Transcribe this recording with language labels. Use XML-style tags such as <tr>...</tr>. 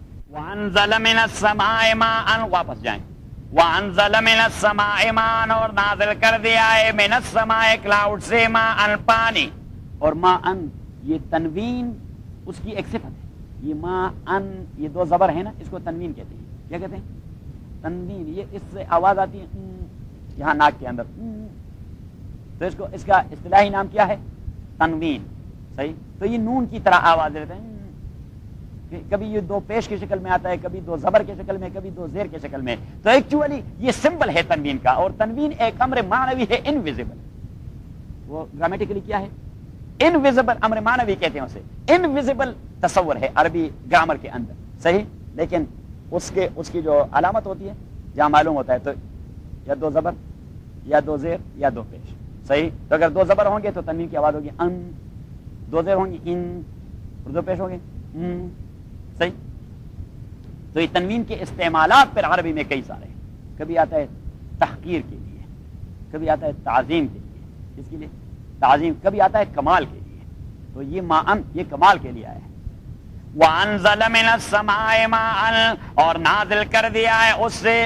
<ar>وانزل من السماء ماء,</ar> <ur>واپس جائیں.</ur> <ar>وانزل من السماء ماء,</ar> <ur>اور نازل کر دیا ہے</ur> <ar>من السماء</ar> <ur>کلاؤڈ سے</ur> <ar>ماء</ar> <ur>پانی. اور ما ان یہ تنوین اس کی ایک صفت ہے. یہ ما ان یہ دو زبر ہیں نا, اس کو تنوین کہتے ہیں. کیا کہتے ہیں؟ تنوین. یہ اس سے آواز آتی ہے یہاں ناک کے اندر, تو اس کو اس کا اصطلاحی نام کیا ہے؟ تنوین. صحیح, تو یہ نون کی طرح آواز دیتے ہیں. کبھی یہ دو پیش کی شکل میں آتا ہے, کبھی دو زبر کی شکل میں, کبھی دو زیر کی شکل میں. تو ایکچولی یہ سمبل ہے تنوین کا, اور تنوین ایک امر معنوی ہے, انویزیبل. وہ گرامیٹیکلی کیا ہے؟ انویزیبل امر معنوی کہتے ہیں اسے, انویزیبل تصور ہے عربی گرامر کے اندر. صحیح, لیکن اس کی جو علامت ہوتی ہے جہاں معلوم ہوتا ہے تو یا دو زبر یا دو زیر یا دو پیش, صحیح. تو اگر دو زبر ہوں گے تو تنوین کی آواز ہوگی ان, دو زیر ہوں گے ان, اور دو پیش ہوں گے ان, صحیح. تو یہ تنوین کے استعمالات پر عربی میں کئی سارے ہیں. کبھی آتا ہے تحقیر کے لیے, کبھی آتا ہے تعظیم کے لیے, اس کے لیے تعظیم, کبھی آتا ہے کمال کے لیے. تو یہ ما ان یہ کمال کے لیے آیا ہے.</ur> <ar>وانزل من السماء ماء</ar> <ur>اور نازل کر دیا ہے اس سے,</ur>